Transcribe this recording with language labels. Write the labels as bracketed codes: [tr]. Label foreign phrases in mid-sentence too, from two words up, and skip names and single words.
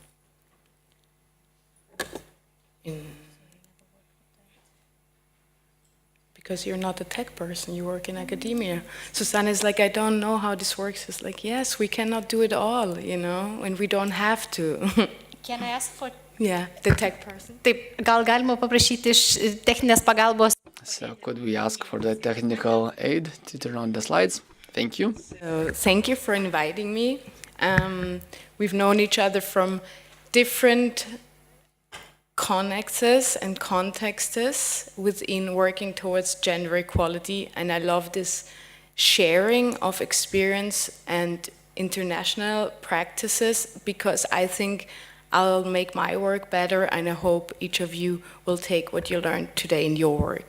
[en] Because you're not a tech person, you work in academia. Susanne is like, I don't know how this works. It's like, yes, we cannot do it all, you know, and we don't have to. Can I ask for... Yeah, the tech person. [lt] Taip, gal galima paprašyti iš techninės pagalbos. [en] So could we ask for the technical aid to turn on the slides? Thank you. So, thank you for inviting me. We've known each other from different connexes and contexts within working towards gender equality, and I love this sharing of experience and international practices because I think I'll make my work better, and I hope each of you will take what you learned today in your work.